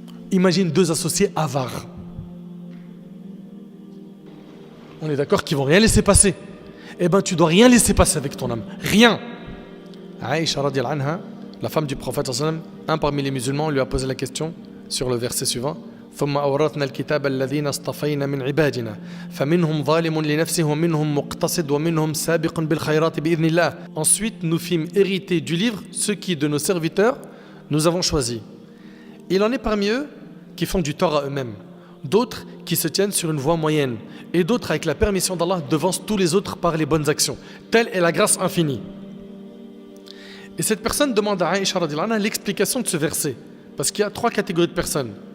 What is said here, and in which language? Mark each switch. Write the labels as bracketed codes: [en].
[fr] Imagine deux associés avares. On est d'accord qu'ils vont rien laisser passer. Eh bien, tu dois rien laisser passer avec ton âme. Rien. Aïcha [ar] radiyallahu anha, [fr] la femme du prophète [ar] sallallahu alayhi wa sallam, [fr] un parmi les musulmans lui a posé la question sur le verset suivant. [ar] ثم أورثنا الكتاب الذين اصطفينا من عبادنا فمنهم ظالم لنفسه ومنهم مقتصد ومنهم سابق بالخيرات بإذن الله. [fr] Ensuite, nous fîmes hériter du livre ceux qui de nos serviteurs nous avons choisis. Il en est parmi eux qui font du tort à eux-mêmes, d'autres qui se tiennent sur une voie moyenne, et d'autres avec la permission d'Allah devancent tous les autres par les bonnes actions. Telle est la grâce infinie. Et cette personne demande à Aïcha [ar] radhiyallahu anha [fr] l'explication de ce verset, parce qu'il y a trois catégories de personnes.